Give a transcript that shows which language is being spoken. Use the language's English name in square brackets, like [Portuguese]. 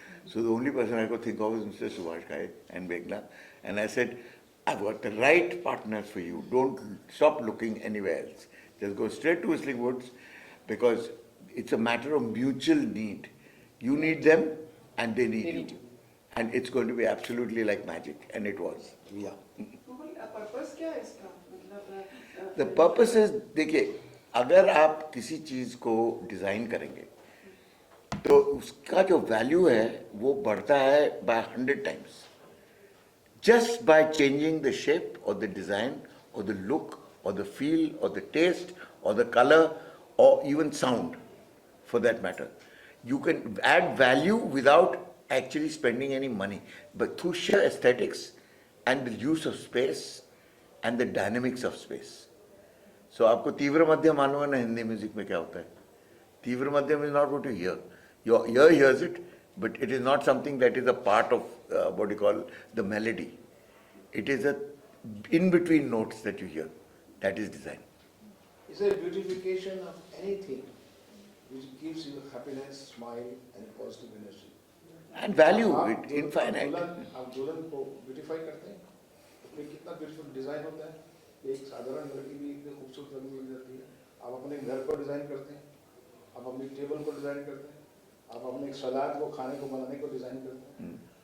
[English] So the only person I could think of was Mr. Subhash Ghai and Meghna. And I said, I've got the right partners for you. Don't stop looking anywhere else. Just go straight to Whistling Woods, because it's a matter of mutual need. You need them and they need you. And it's going to be absolutely like magic. And it was. Yeah. [Hindi] Purpose क्या है इसका मतलब [English] The purpose is, [Hindi] देखिए, अगर आप किसी चीज़ को design करेंगे तो उसका जो वैल्यू है वो बढ़ता है [English] by 100 times. Just by changing the shape or the design or the look or the feel or the taste or the color or even sound, for that matter, you can add value without actually spending any money, but through sheer aesthetics and the use of space and the dynamics of space. [Hindi] So आपको तीव्र मध्यम मालूम है ना Hindi music में क्या होता है? [English] Tivra madhyam is not what you hear. Your ear hears it, but it is not something that is a part of what you call the melody. It is a in-between notes that you hear. That is design. It's a beautification of anything which gives you happiness, smile, and positive energy. And value, [Hindi] आप [English] it infinite. [Hindi] आप दुल्हन को beautify करते हैं, तो फिर कितना beautiful design होता है. एक साधारण लड़की भी इतनी खूबसूरत लगने लग जाती है. आप अपने घर को डिजाइन करते हैं, आप अपनी टेबल को डिजाइन करते हैं, आप अपने एक सलाद को खाने को बनाने को डिजाइन करते हैं.